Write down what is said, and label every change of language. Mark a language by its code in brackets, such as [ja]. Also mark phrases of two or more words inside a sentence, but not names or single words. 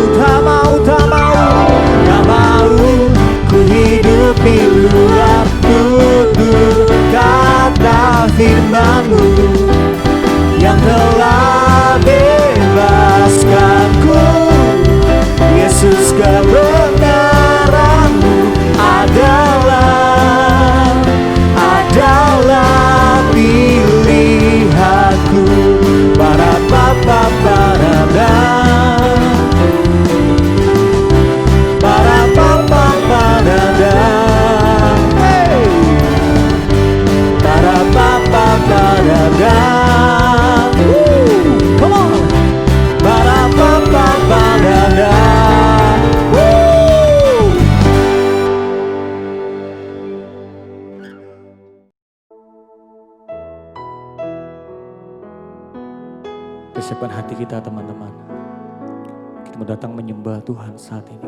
[id] Tak mau, tak mau, tak mau ku hidup di luar tutur kata firman-Mu yang telah bebaskanku. Yesus, kebenaran-Mu adalah pilihanku. Para papa parada, para papa parada, hey. Para papa parada, [en] come on. Para papa parada, [id] persiapan hati kita teman-teman. Kita mau datang menyembah Tuhan saat ini.